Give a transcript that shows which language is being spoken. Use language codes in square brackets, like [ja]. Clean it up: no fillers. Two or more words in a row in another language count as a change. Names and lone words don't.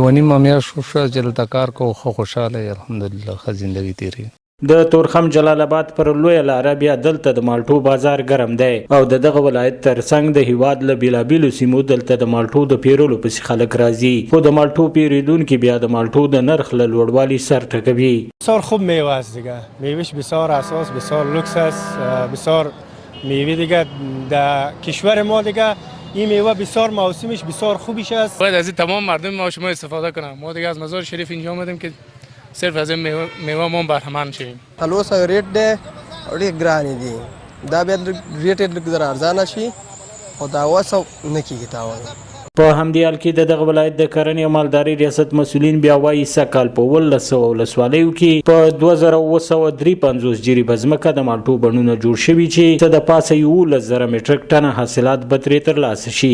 [ps] 1 نیمه میاشت وشوه چې دلته کار کوو، ښه خوشحاله یې الحمدلله ښه زندګي تېرېږي. د تورخم جلال آباد پر لویه لاره بیا دلته د مالټو بازار ګرم دی او د دغه ولایت ترڅنګ د هیواد له بیلابیلو سیمو دلته د مالټو د پیرلو پسې خلک راځي، خو د مالټو پیریدونکي بیا د مالټو د نرخ له لوړوالي سر ټکوي. [fa] بسیار خوب میوه است دیگه، میوهش بسیار اساس، بسیار لوکس است، بسیار میوه دیگه در کشور ما دیگه این میوه بسیار موسمش بسیار خوبیش است. باید از تمام مردم ما شما استفاده کنم. ما دیگه از مزار شریف اینجا آمدیم که صرف از این میوه ما بهره‌مند شیم. [ps] الوسه ریټ دی او ډېر ګرانې دي، دا بیا ریټ یې لږ زر ارزانه شي خو دا 200 نه کېږي تاوان. په همدې حال کې د دغه ولایت د کرنې او مالدارۍ ریاست مسؤلین بیا وایي سږ کال په 1900 ولسوالیو کې په 2753 جریبه ځمکه د مالټو بڼونه جوړ شوي چې څه د پاسه 11,000 میټریک ټنه حاصلات به ترې ترلاسه شي.